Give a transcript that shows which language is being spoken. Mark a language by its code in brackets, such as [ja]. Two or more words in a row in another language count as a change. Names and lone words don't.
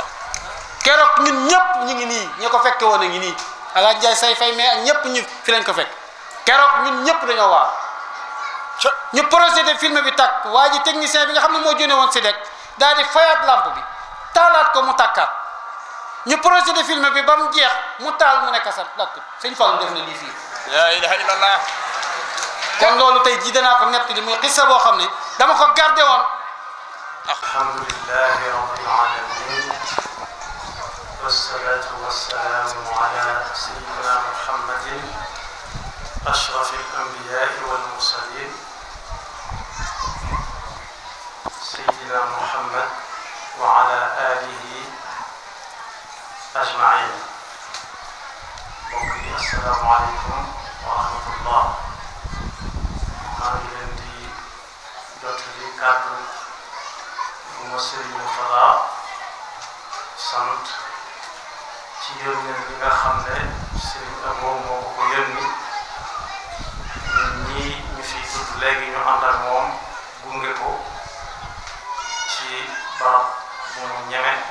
[wo] keroog ñun ñëpp ñu ngi nii ñu ko fekke woon a ngi nii Alaaji Njaay say fay mais ak ñëpp ñu fi lañ ko fekk keroog ñun ñëpp dañoo waar ñu projeté film bi tàkk waa ji technicien bi nga xam ne moo jóne woon si dek daal di fayaat lampe bi taalaat ko mu tàkkaat ñu projeté film bi ba mu jeex mu taal mu nekk sa lakkut sëñ Fallu def na lii fii [ar] لا إله إلا الله [wo] kon loolu tey jii danaa ko nett li muy xissa boo xam ne dama ko gardé woon [ar] الحمد لله رب العالمين والصلاة والسلام على سيدنا محمد أشرف الأنبياء والمرسلين سيدنا محمد و على آله أجمعين [wo] mbokk yi [ar] السلام عليكم ورحمة الله [wo] maa ngi leen di jottali kàddu bu ma Sëriñ Fala sant ci yónneen bi nga xam ne Sëriñ Abo moo ko yónni ñun ñii ñu fi tudd léegi ñu ànd ak moom gunge ko ci barab bu mu ñeme